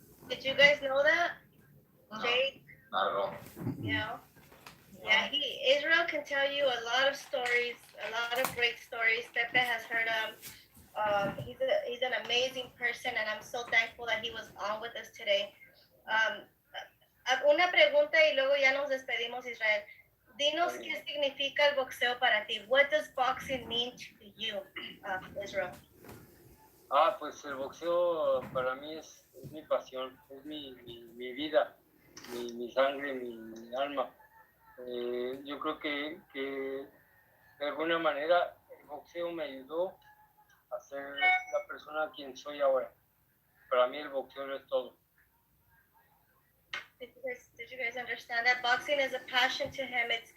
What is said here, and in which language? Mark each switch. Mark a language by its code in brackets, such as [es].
[en] Did you guys know that? No, Jake? not at all. Yeah. Yeah, Israel can tell you a lot of stories, a lot of great stories. Pepe has heard them. He's an amazing person, and I'm so thankful that he was on with us today. [es] Una pregunta y luego ya nos despedimos, Israel. Dinos qué significa el boxeo para ti. [en] What does boxing mean to you, Israel? [es] Pues el boxeo para mí es mi pasión, es mi vida, mi sangre, mi alma. Yo creo que de alguna manera el boxeo me ayudó a ser la persona quien soy ahora. Para mí el boxeo no es todo. [en] Did you guys understand that boxing is a passion to him?